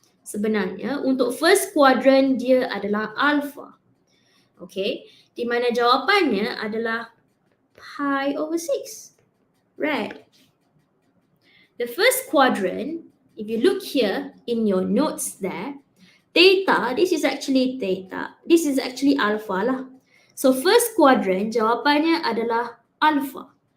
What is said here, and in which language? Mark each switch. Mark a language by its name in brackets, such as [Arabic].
[Malay] Sebenarnya, untuk first quadrant dia adalah alpha. Okay, di mana jawapannya adalah pi over 6. [English] Right. The first quadrant, if you look here in your notes there, theta, this is actually theta. This is actually alpha lah. [Malay] So first quadrant, jawapannya adalah alpha.